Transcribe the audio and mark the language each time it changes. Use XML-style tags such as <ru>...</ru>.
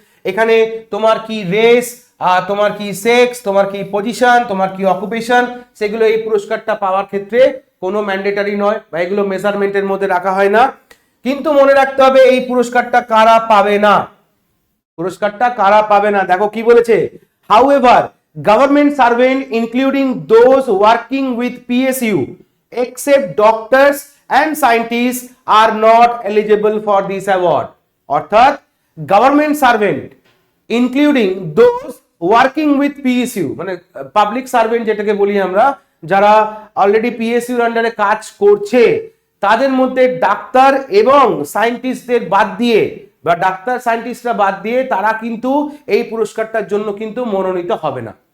<bn>এখানে তোমার কি রেস, তোমার কি সেক্স, তোমার কি পজিশন, তোমার কি অকুপেশন, সেগুলো এই পুরস্কারটা পাওয়ার ক্ষেত্রে কোনো ম্যান্ডেটারি নয় বা এগুলো মেজারমেন্টের মধ্যে রাখা হয় না। কিন্তু মনে রাখতে হবে এই পুরস্কারটা কারা পাবে না। পুরস্কারটা কারা পাবে না দেখো কি বলেছে।</bn> <en>However government servant including those working with PSU except doctors and scientists are not eligible for this award।</en> <bn>অর্থাৎ</bn> <en>government servant including those working with PSU,</en> <bn>মানে পাবলিক সার্ভেন্ট যেটাকে বলি আমরা, যারা অলরেডি পিএসইউর আন্ডারে কাজ করছে, তাদের মধ্যে ডাক্তার এবং সায়েন্টিস্টদের বাদ দিয়ে বা ডাক্তার সায়েন্টিস্টরা বাদ দিয়ে তারা কিন্তু এই পুরস্কারটার জন্য কিন্তু মনোনীত হবে না।</bn>